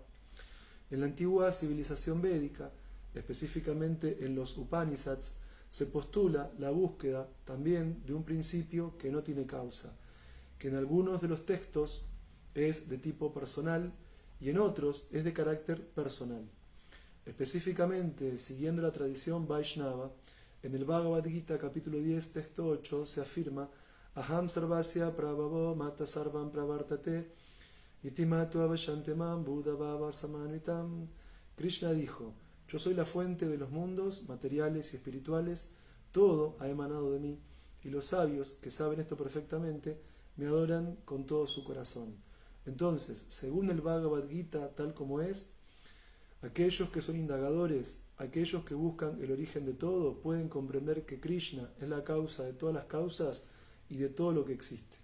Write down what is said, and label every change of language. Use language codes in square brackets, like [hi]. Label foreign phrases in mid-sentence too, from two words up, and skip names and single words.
[es] En la antigua civilización védica, específicamente en los Upanishads, se postula la búsqueda también de un principio que no tiene causa, que en algunos de los textos es de tipo personal y en otros es de carácter personal. Específicamente, siguiendo la tradición Vaishnava, en el Bhagavad Gita capítulo 10, texto 8, se afirma [sa] Aham sarvasya prabhavo mata sarvam pravartate iti mato avashantemam buddha bhava samanvitam. [es] Krishna dijo, yo soy la fuente de los mundos materiales y espirituales, todo ha emanado de mí, y los sabios, que saben esto perfectamente, me adoran con todo su corazón. Entonces, según el Bhagavad Gita tal como es, aquellos que son indagadores, aquellos que buscan el origen de todo, pueden comprender que Krishna es la causa de todas las causas y de todo lo que existe.